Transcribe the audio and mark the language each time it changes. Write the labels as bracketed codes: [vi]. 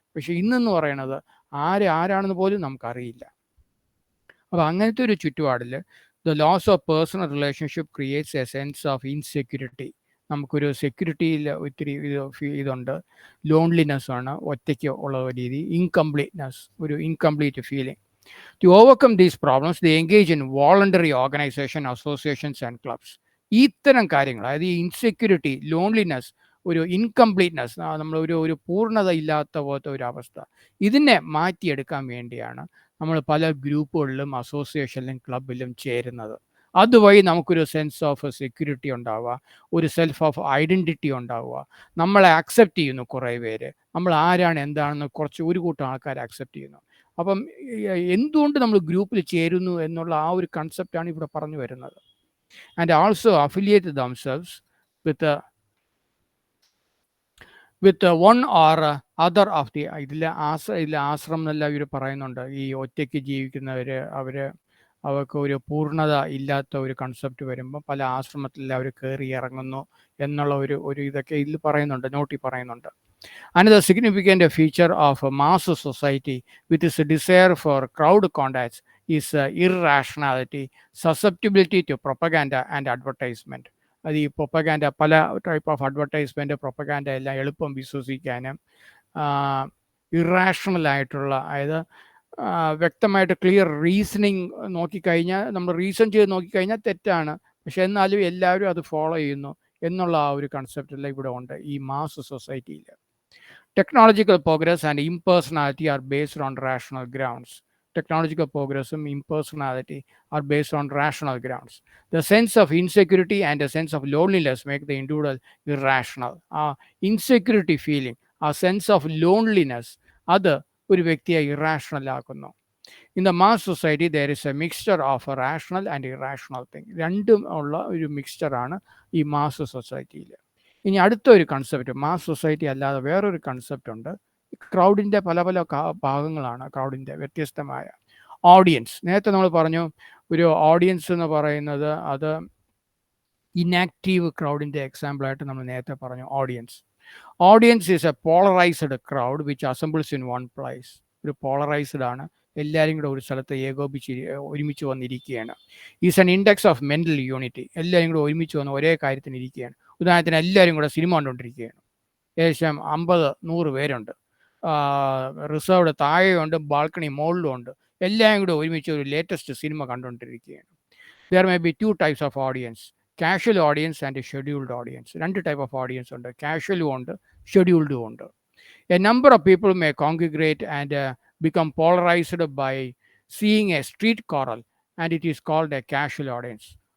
[ml] പക്ഷെ ഇന്നെന്ന് പറയണത് ആരാണെന്ന് പോലും നമുക്കറിയില്ല. അപ്പോൾ അങ്ങനത്തെ ഒരു ചുറ്റുപാടിൽ [en] The loss of personal relationship creates a sense of insecurity. [ml] നമുക്കൊരു സെക്യൂരിറ്റിയിൽ ഒത്തിരി ഇതുണ്ട്. ലോൺലിനെസ് ആണ്, ഒറ്റയ്ക്ക് ഉള്ള രീതി. [en] Incompleteness, ഒരു incomplete feeling. To overcome these problems, they engage in voluntary organization, associations and clubs. [ml] ഇത്തരം കാര്യങ്ങൾ, അതായത് ഈ ഇൻസെക്യൂരിറ്റി, ലോൺലിനെസ്, ഒരു ഇൻകംപ്ലീറ്റ്നെസ്, നമ്മൾ ഒരു പൂർണ്ണത ഇല്ലാത്ത പോലത്തെ ഒരു അവസ്ഥ, ഇതിനെ മാറ്റിയെടുക്കാൻ വേണ്ടിയാണ് നമ്മൾ പല ഗ്രൂപ്പുകളിലും അസോസിയേഷനിലും ക്ലബിലും ചേരുന്നത്. അതുവഴി നമുക്കൊരു സെൻസ് ഓഫ് സെക്യൂരിറ്റി ഉണ്ടാവുക, ഒരു സെൽഫ് ഓഫ് ഐഡൻറ്റിറ്റി ഉണ്ടാവുക. നമ്മളെ അക്സെപ്റ്റ് ചെയ്യുന്നു കുറേ പേര്, നമ്മൾ ആരാണ് എന്താണെന്ന് ഒരു കൂട്ടം ആൾക്കാർ അക്സെപ്റ്റ് ചെയ്യുന്നു. അപ്പം എന്തുകൊണ്ട് നമ്മൾ ഗ്രൂപ്പിൽ ചേരുന്നു എന്നുള്ള ആ ഒരു കൺസെപ്റ്റാണ് ഇവിടെ പറഞ്ഞു വരുന്നത്. [en] And also affiliate themselves with one or other of the. [ml] ഇതിൽ ആശ്രമം എന്നെല്ലാം ഇവർ പറയുന്നുണ്ട്. ഈ ഒറ്റയ്ക്ക് ജീവിക്കുന്നവർ അവർക്ക് ഒരു പൂർണ്ണത ഇല്ലാത്ത ഒരു കൺസെപ്റ്റ് വരുമ്പോൾ പല ആശ്രമത്തിൽ അവർ കയറി ഇറങ്ങുന്നു എന്നുള്ള ഒരു ഇതൊക്കെ ഇതിൽ പറയുന്നുണ്ട്, നോട്ടിൽ പറയുന്നുണ്ട്. [en] Another significant feature of a mass society with its desire for crowd contacts is irrationality, susceptibility to propaganda and advertisement. [ml] അത് ഈ പ്രൊപ്പഗാൻഡ, പല ടൈപ്പ് ഓഫ് അഡ്വർടൈസ്മെൻറ്റ്, പ്രൊപ്പഗാൻഡ എല്ലാം എളുപ്പം വിശ്വസിക്കാനും, ഇറാഷണലായിട്ടുള്ള, അതായത് വ്യക്തമായിട്ട് ക്ലിയർ റീസണിങ് നോക്കിക്കഴിഞ്ഞാൽ, നമ്മൾ റീസൺ ചെയ്ത് നോക്കിക്കഴിഞ്ഞാൽ തെറ്റാണ്, പക്ഷെ എന്നാലും എല്ലാവരും അത് ഫോളോ ചെയ്യുന്നു എന്നുള്ള ആ ഒരു കൺസെപ്റ്റെല്ലാം ഇവിടെ ഉണ്ട് ഈ മാസ് സൊസൈറ്റിയിൽ. [en] Technological progress and impersonality are based on rational grounds. Technological progress and impersonality are based on rational grounds. The sense of insecurity and the sense of loneliness make the individual irrational. Insecurity feeling, a sense of loneliness, [ml] അത് ഒരു വ്യക്തിയെ irrational ആക്കുന്നു. [en] In the mass society there is a mixture of a rational and irrational thing. [ml] രണ്ടും ഉള്ള ഒരു മിക്സ്ചറാണ് ഈ mass സൊസൈറ്റിയിൽ. ഇനി അടുത്തൊരു കൺസെപ്റ്റ്, മാസ് സൊസൈറ്റി അല്ലാതെ വേറൊരു കൺസെപ്റ്റ് ഉണ്ട്. ക്രൗഡിൻ്റെ പല പല ഭാഗങ്ങളാണ് ക്രൗഡിൻ്റെ വ്യത്യസ്തമായ. ഓഡിയൻസ്, നേരത്തെ നമ്മൾ പറഞ്ഞു ഒരു ഓഡിയൻസ് എന്ന് പറയുന്നത് അത് ഇനാക്റ്റീവ് ക്രൗഡിൻ്റെ എക്സാമ്പിളായിട്ട് നമ്മൾ നേരത്തെ പറഞ്ഞു. [en] Audience is a polarised crowd which assembles in one place. [ml] ഒരു പോളറൈസ്ഡ് ആണ്, എല്ലാവരും കൂടെ ഒരു സ്ഥലത്ത് ഒരുമിച്ച് വന്നിരിക്കുകയാണ്. [en] Is an index of mental unity. [ml] എല്ലാവരും കൂടെ ഒരുമിച്ച് വന്ന് ഒരേ കാര്യത്തിന് ഇരിക്കുകയാണ്. ഉദാഹരണത്തിന് എല്ലാവരും കൂടെ സിനിമ കണ്ടുകൊണ്ടിരിക്കുകയാണ്. ഏകദേശം 50-100 പേരുണ്ട്. റിസർവ്ഡ് താഴെയുണ്ട്, ബാൽക്കണി മുകളിലും ഉണ്ട്. എല്ലാവരും കൂടെ ഒരുമിച്ച് ഒരു ലേറ്റസ്റ്റ് സിനിമ കണ്ടുകൊണ്ടിരിക്കുകയാണ്. [en] There may be 2 types of audience, casual audience and scheduled audience. [ml] 2 type of audience ഉണ്ട്, കാഷ്വലും ഉണ്ട്, ഷെഡ്യൂൾഡും ഉണ്ട്. [en] A number of people may congregate and become polarized by seeing a street quarrel, and it is called a casual audience.